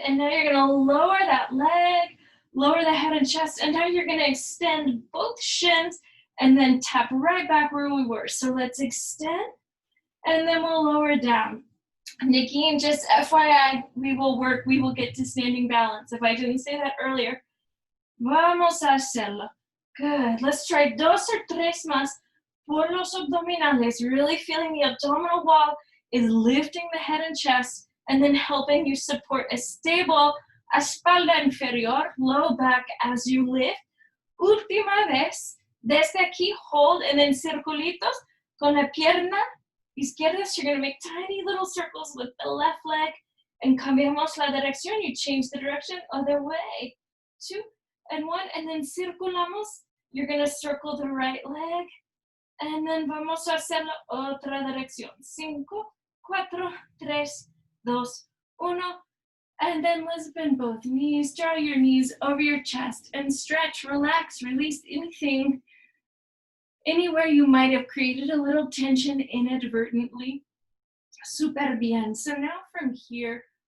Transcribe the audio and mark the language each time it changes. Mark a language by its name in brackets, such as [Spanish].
[English] And now you're going to lower that leg, lower the head and chest, and now you're going to extend both shins and then tap right back where we were. So let's extend, and then we'll lower down. Nikki, just FYI, we will get to standing balance. If I didn't say that earlier, [Spanish] vamos a hacerlo. [English] Good. Let's try 2 or 3 [Spanish] más por los abdominales. [English] Really feeling the abdominal wall is lifting the head and chest and then helping you support a stable [Spanish] espalda inferior, [English] low back as you lift. [Spanish] Última vez. Desde aquí, [English] hold, and then [Spanish] circulitos con la pierna izquierda. [English] So you're going to make tiny little circles with the left leg. And [Spanish] cambiamos la dirección. [English] You change the direction other way. 2 and 1, and then [Spanish] circulamos. [English] You're going to circle the right leg, and then [Spanish] vamos a hacerlo otra dirección. [English] 5, 4, 3, 2, 1, and then let's bend both knees. Draw your knees over your chest and stretch, relax, release anything, anywhere you might have created a little tension inadvertently. [Spanish] Super bien. [English] So now from here,